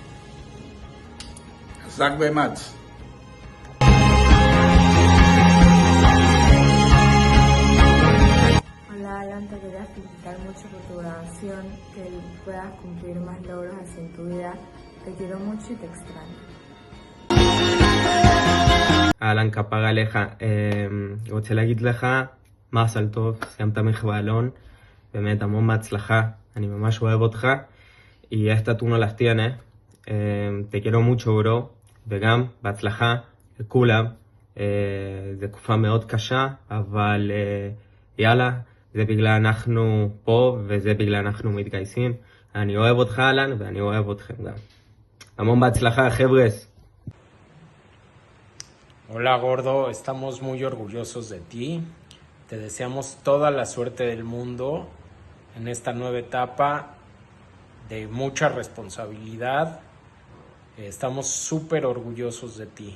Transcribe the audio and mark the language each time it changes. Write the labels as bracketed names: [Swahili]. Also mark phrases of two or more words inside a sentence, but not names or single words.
[Spanish] Zach Mats. Hola Alan, te quería felicitar mucho por tu graduación, que puedas cumplir más logros así en tu vida. Te quiero mucho y te extraño. [Hebrew] אהלן, כפרה עליך, רוצה להגיד לך מזל טוב, סיימת מחו"ה אלון, באמת המון בהצלחה, אני ממש אוהב אותך, [Spanish] y esta tú no las tienes, te quiero mucho bro, [Hebrew] וגם בהצלחה לכולם, זו תקופה מאוד קשה, אבל יאללה, זה בגלל אנחנו פה וזה בגלל אנחנו מתגייסים, אני אוהב אותך אהלן ואני אוהב אתכם גם. המון בהצלחה, חבר'ס. [Spanish] Hola gordo, estamos muy orgullosos de ti. Te deseamos toda la suerte del mundo en esta nueva etapa de mucha responsabilidad. Estamos súper orgullosos de ti.